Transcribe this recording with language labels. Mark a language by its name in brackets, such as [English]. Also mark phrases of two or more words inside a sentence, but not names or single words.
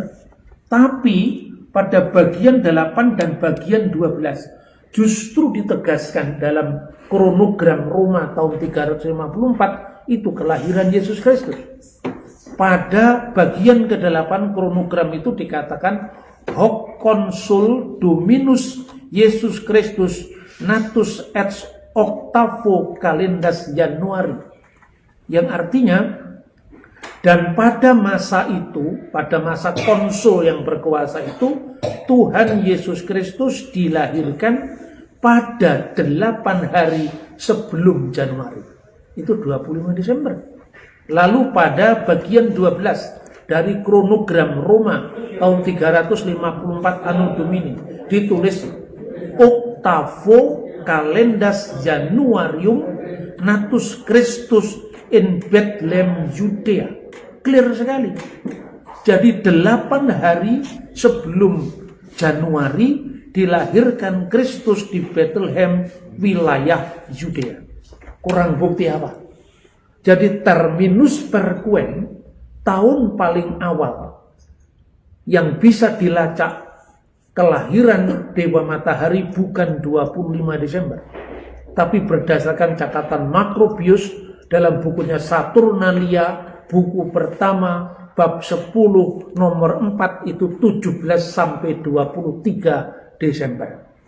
[Indonesian] Tapi pada bagian 8 dan bagian 12 justru ditegaskan dalam kronogram Roma tahun 354 itu kelahiran Yesus Kristus. Pada bagian ke-8 kronogram itu dikatakan [Latin] hoc consul Dominus Yesus Kristus natus et octavo calendas Januari, [Indonesian] yang artinya dan pada masa itu, pada masa konsul yang berkuasa itu, Tuhan Yesus Kristus dilahirkan pada 8 hari sebelum Januari. Itu 25 Desember. Lalu pada bagian 12 dari kronogram Roma tahun 354 [Latin] Anno Domini [Indonesian] ditulis [Latin] Octavo calendas Januarium natus Christus in Bethlehem Judea. [Indonesian] Clear sekali. Jadi 8 hari sebelum Januari dilahirkan Kristus di Bethlehem, wilayah Yudea. Kurang bukti apa? Jadi [Latin] terminus perquem, [Indonesian] tahun paling awal yang bisa dilacak kelahiran Dewa Matahari bukan 25 Desember, tapi berdasarkan catatan Macrobius dalam bukunya Saturnalia, buku pertama, bab 10 nomor 4 itu 17 sampai 23 Desember.